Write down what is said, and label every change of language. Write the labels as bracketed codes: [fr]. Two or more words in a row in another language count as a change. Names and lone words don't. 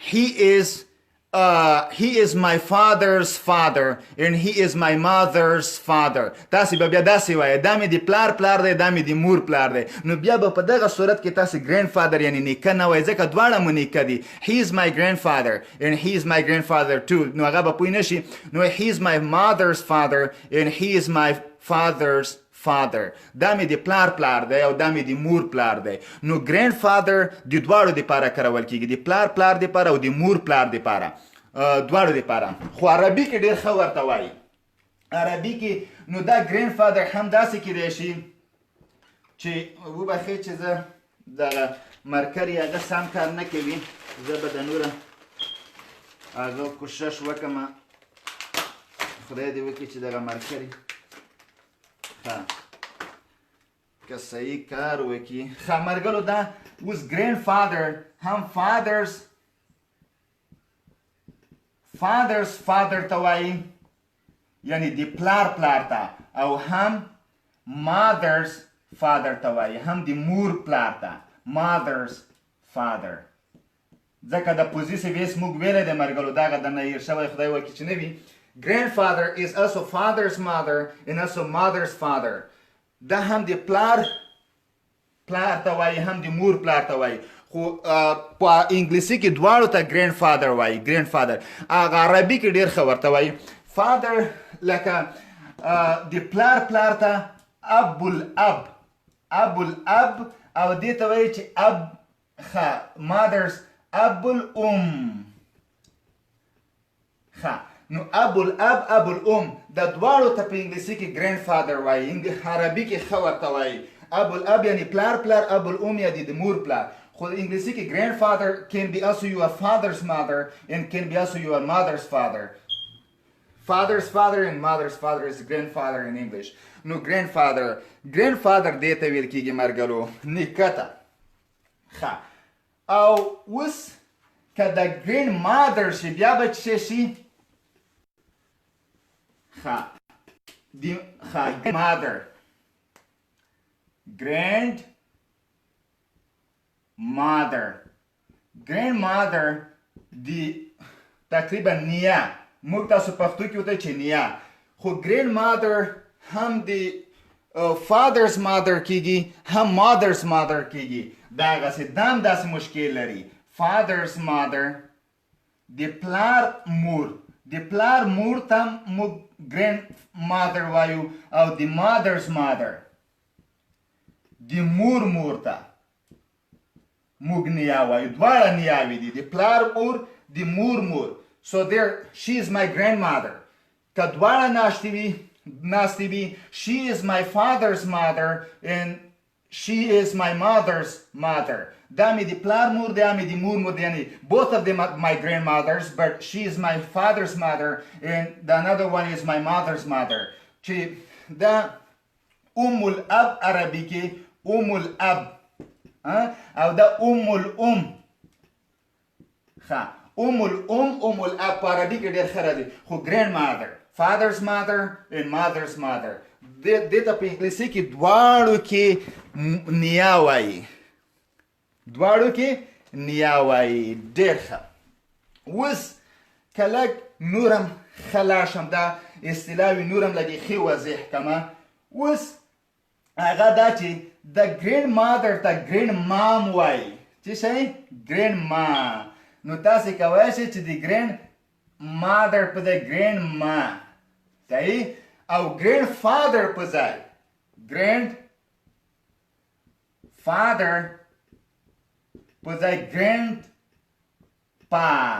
[en] he is my father's father and he is my mother's father [ps] تاسې به بیا داسې وایي دا مې د پلار دی دا مې د مور پلار دی نو بیا به په دغه صورت کې تاسې grandfather یعنی نیکه نه وایي ځکه دواړه مو نیکه دي [en] he is my grandfather and he is my grandfather too [ps] نو هغه به پوه نه شي نو [en] he is my mother's father and he is my father's father [ps] دا مې د پلار دی او دا مې د مور پلار دی نو grandfather د دواړو دپاره کارول کیږي د پلار دپاره او د مور پلار دپاره دواړو دپاره خو عربي کې ډېر ښه ورته وایي عربي کې نو دا grandfather هم داسې کیدی شي چې وبخښئ چې زه دغه مرکر یې هغه سم کار نه کوي زه به د نوره هغه کوشش وکړم خدای دې وکړي چې دغه مرکر که صحیح کار وکړي ښه مرګلو دا اوس grandfather هم [en] father's father [ps] ته وایي یعنی د پلار ته او هم [en] mother's father [ps] ته وایي هم د مور پلار ته [en] mother's father [ps] ځکه د [en] possessive s [ps] موږ ویلی دی مرګلو دغه درنه هیر شوی خدای وکړي چې نه وي [en] grandfather is also father's mother and also mother's father [ps] دا هم د پلار ته وایي هم د مور پلار ته وایي خو په انګلیسي کې دواړو ته grandfather وایي grandfather هغه عربي کې ډېر ښه ورته وایي father لکه د پلار ته ابوالاب او دې ته وایي چې mother's ابوالام ښه نو ابوالام د دواړو ته په انګلیسي کې grandfather وایي عربي کې ښه ورته وایي ابوالاب یعنی پلار ابوالام یعنی د مور پلار خو انګلیسي کې [en] grandfather can be also your father's mother and can be also your mother's father father's father and mother's father is grandfather in English [ps] نو grandfather دې ته ویل کېږي مرګلو نیکه ته ښه او اوس که د grandmother شي بیا به څه شي grandmother دی تقریبا نیا موږ تاسو پښتو کې وته چې نیا خو grandmother هم دی [en] father's mother [ps] کیږي هم [en] mother's mother [ps] کیږي دغسې دام داسې مشکل لري [en] father's mother [ps] د پلار مور ته موږ grandmother وایو او د [en] mother's mother [ps] د مور ته موږ نیا وایو دواړه نیاوې دي د پلار مور د مور مور [en] so there she is my grandmother [ps] که دواړه ناستې وي [en] she is my father's mother and she is my mother's mother [ps] دا مې د پلار مور دی مې د مور مور دی یعنی [en] both of them are my grandmothers but she is my father's mother and the another one is my mother's mother [ps] چې دا الاب عربي کې الاب او دا الام الاب په عربي کې ډېر ښه راځي خو grandmother [en] father's mother and mother's mother [ps] دې ته په انګلیسي کې دواړو کې نیا وایي ډېر ښه اوس که لږ نورم ښه لاړ شم دا اصطلاح نورم لږ ښې واضح کړمه اوس هغه دا چې د grandmother ته grandmom وایي څه شی grandma نو تاسې کولی شئ چې د grandmother په ځای grandma صحیح او grandfather په ځای grandfather په ځای grandpa